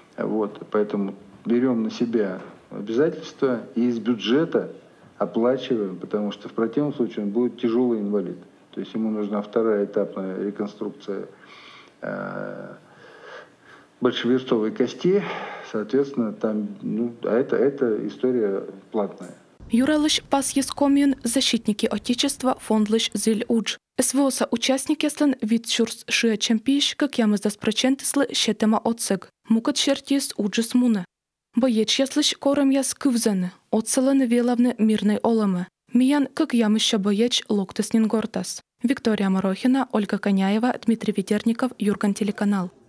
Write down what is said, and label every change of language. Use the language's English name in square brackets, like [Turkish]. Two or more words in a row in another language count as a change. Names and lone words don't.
[Russian] Вот, поэтому берем на себя обязательства и из бюджета оплачиваем, потому что в противном случае он будет тяжелый инвалид. То есть ему нужна вторая этапная реконструкция большеверстовой кости, соответственно, там, это история платная. [Komi] Юралыш пас ескомин [Russian] защитники Отечества [Komi] фондлыш зиль удж. СВОса участник яслан вид шурс шия чемпиш, как ямыздас процентыслы щетема отсыг. Мукат шертис уджис муны. Боеч яслыш корам яс кывзаны, отсыланы велавны мирной оламы. Миян, как ямыща боеч локтыснин гортас. Виктория Морохина, Ольга Коняева, Дмитрий Ведерников, Юрган телеканал.